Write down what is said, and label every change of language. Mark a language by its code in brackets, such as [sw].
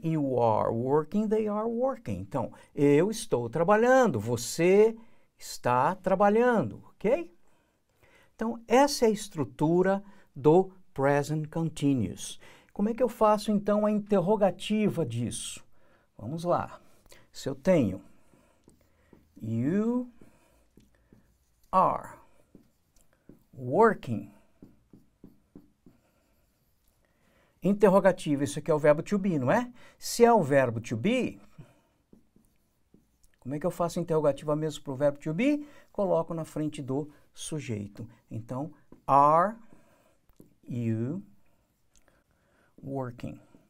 [en] You are working. They are working. [pt] Então, eu estou trabalhando. Você está trabalhando, ok? Então, essa é a estrutura do present continuous. Como é que eu faço, então, a interrogativa disso? Vamos lá. Se eu tenho [en] you are working. [pt] Interrogativo, isso aqui é o verbo to be, não é? Se é o verbo to be, Como é que eu faço interrogativa mesmo para o verbo to be? Coloco na frente do sujeito. Então, [en] are you working?